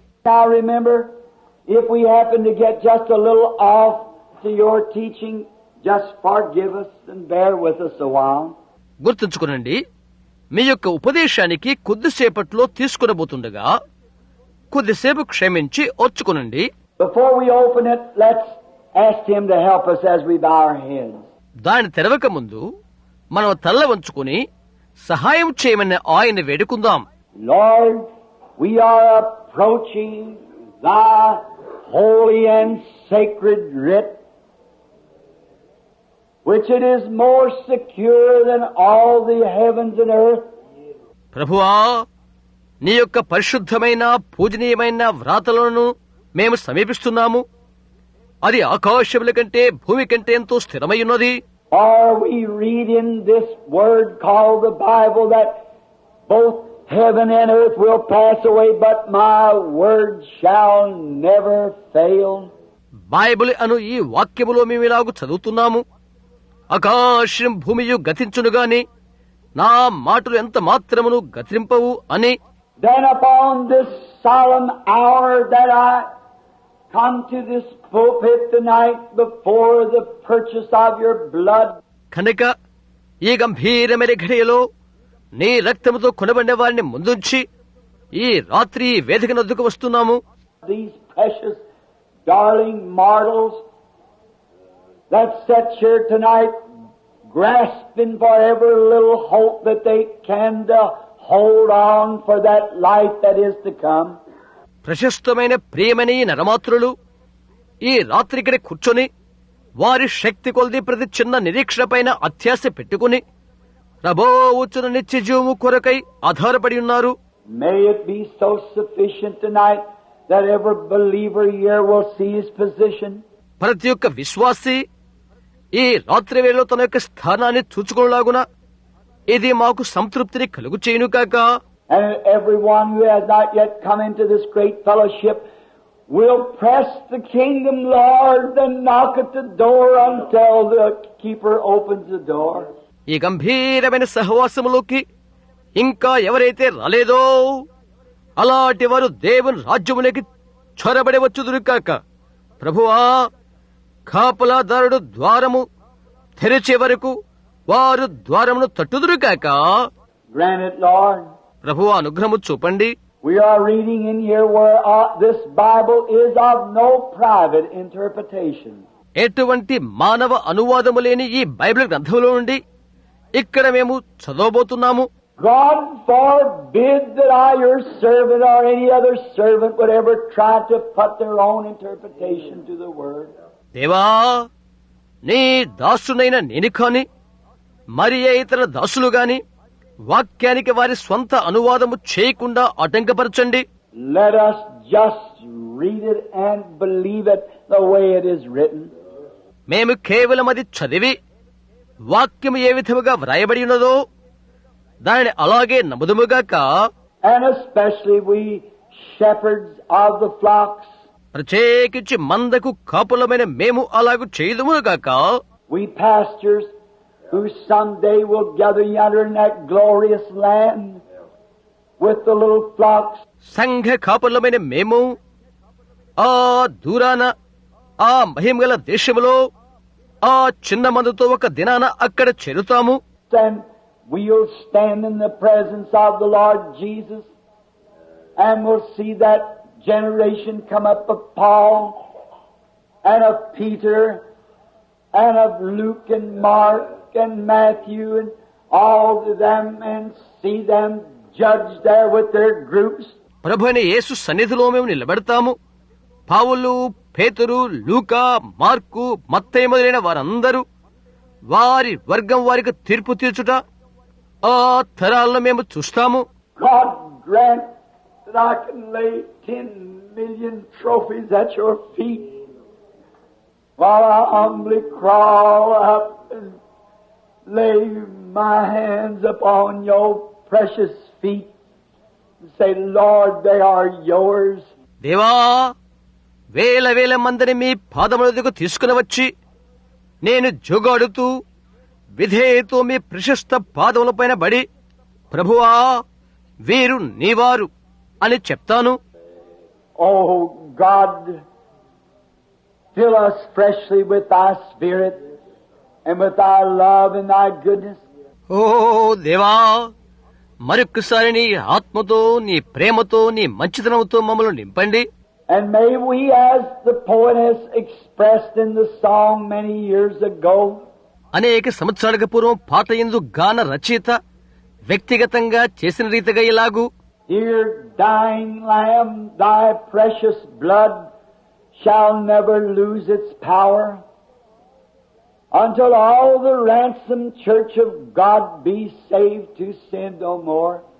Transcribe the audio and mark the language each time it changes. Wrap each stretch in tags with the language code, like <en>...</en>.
<en>Now remember, if we happen to get just a little off to your teaching, just forgive us and bear with us a while.</en> <te>గుర్తుంచుకోనండి, మీ యొక్క ఉపదేశానికి కొద్దిసేపట్లో తీసుకునబోతుండగా కొద్దిసేపు క్షమించి ఓర్చుకునండి.</te> <en>Before we open it, let's ask Him to help us as we bow our heads.</en> <te>దాని తెరవక ముందు మనం తల్ల వంచుకుని సహాయం చేయమని ఆయన వేడుకుందాం.</te> <en>Lord, we are approaching Thy holy and sacred writ, which it is more secure than all the heavens and earth.</en> <te>ప్రభువా, నీ యొక్క పరిశుద్ధమైన పూజనీయమైన వ్రాతలను మేము సమీపిస్తున్నాము. అది ఆకాశముల కంటే భూమి కంటే ఎంతో స్థిరమైయున్నది.</te> <en>For we read in this word called the Bible that both heaven and earth will pass away, but my word shall never fail.</en> <te>Bible అను ఈ వాక్యములో మేము ఇలాగు చదువుతున్నాము, ఆకాశం భూమియు గతించునుగాని నా మాటలు ఎంత మాత్రమును గతింపవు అని.</te> <en>Then upon this solemn hour that I come to this pulpit tonight before the purchase of your blood,</en> <te>కనుక ఈ గంభీరమైన ఘడియలో నీ రక్తముతో కొనబడిన వారిని ముందుంచి ఈ రాత్రి వేదిక నొద్దుకు వస్తున్నాము.</te> <en>these precious darling mortals that sit here tonight grasping for every little hope that they can to hold on for that life that is to come.</en> <te>ప్రశస్తమైన ప్రియమని నరమాత్రులు ఈ రాత్రి ఇక్కడ కూర్చొని వారి శక్తి కొలది ప్రతి చిన్న నిరీక్షణ పైన అత్యాశ పెట్టుకుని రాబోవుచున్న నిత్య జీవము కొరకై ఆధారపడి ఉన్నారు.</te> <en>May it be so sufficient tonight that every believer here will see his position.</en> <te>ప్రతి ఒక్క విశ్వాసి ఈ రాత్రి వేళలో తన యొక్క స్థానాన్ని చూచుకోలాగున ఇది మాకు సంతృప్తిని కలుగు చేయును కాక.</te> <en>And everyone who has not yet come into this great fellowship will press the kingdom, Lord, and knock at the door until the keeper opens the door.</en> <te>ఈ గంభీరమైన సహవాసములోకి ఇంకా ఎవరైతే రాలేదో అలాంటి వారు దేవుని రాజ్యములోకి చొరబడి వచ్చుదురు కాక. ప్రభువా, కాపలాదారుడు ద్వారము తెరిచే వరకు వారు ద్వారమును తట్టుదురు కాక.</te> <en>Grant it, Lord.</en> <te>ప్రభువా, అనుగ్రహము చూపండి.</te> <en>We are reading in here where this Bible is of no private interpretation.</en> <te>ఎటువంటి మానవ అనువాదము లేని ఈ బైబిల్ గ్రంథంలో నుండి ఇక్కడ మేము చదవబోతున్నాము.</te> <en>God forbid that I, your servant, or any other servant would ever try to put their own interpretation to the word.</en> <te>దేవా, నీ దాసునైన నేను కాని మరి ఇతర దాసులు గాని వాక్యానికి వారి స్వంత అనువాదము చేయకుండా ఆటంకపరచండి.</te> <en>Let us just read it and believe it the way it is written.</en> <te>మేము కేవలం అది చదివి వాక్యము ఏ విధముగా వ్రాయబడి ఉన్నదో దానిని అలాగే నమ్ముదుముగాక.</te> <en>And especially we shepherds of the flocks,</en> <te>ప్రత్యేకించి మందకు కాపులమైన మేము అలాగూ చేయుదుముగాక.</te> <en>we pastors who someday will gather yonder in that glorious land with the little flocks.</en> <te>సంఘ కాపులమైన మేము ఆ దూరాన ఆ మహిమగల దేశములో ఆ చిన్న మందుతో ఒక దినాన అక్కడ చేరుతాము.</te> <en>Then we'll stand in the presence of the Lord Jesus, and we'll see that generation come up of Paul and of Peter and of Luke and Mark and Matthew and all of them, and see them judged there with their groups.</en> <te>ప్రభువైన యేసు సన్నిధిలో మేము నిలబెడతాము. పౌలు, పేతురు, లూకా, mark, మత్తయి మొదలైన వారందరూ వారి వర్గం వారికి తీర్పు తీర్చుట ఆ తరాల్లో మేము చూస్తాము.</te> <en>God grant that I can lay 10 million trophies at your feet while I humbly crawl up and lay my hands upon your precious feet and say, Lord, they are yours.</en> <te>దేవా, వేల వేల మందిని మీ పాదముల దగ్గరకు తీసుకుని వచ్చి నేను జోగాడుతూ విధేయతో మీ ప్రశస్త పాదములపైన బడి, ప్రభువా వీరు నీవారు అని చెప్తాను.</te> <en>Oh God, fill us freshly with thy spirit and with thy love and thy goodness.</en> <te>ఓ దేవా, మరొక్కసారి నీ ఆత్మతో, నీ ప్రేమతో, నీ మంచితనంతో మమ్మల్ని నింపండి.</te> <en>And may we, as the poet has expressed in the song many years ago,</en> <te>అనేక సంవత్సరాలకు పూర్వం పాట యందు గాన రచయిత వ్యక్తిగతంగా చేసిన రీతిగా ఇలాగూ,</te> <en>Dear dying Lamb, thy precious blood shall never lose its power until all the ransomed church of God be saved to sin no more.</en>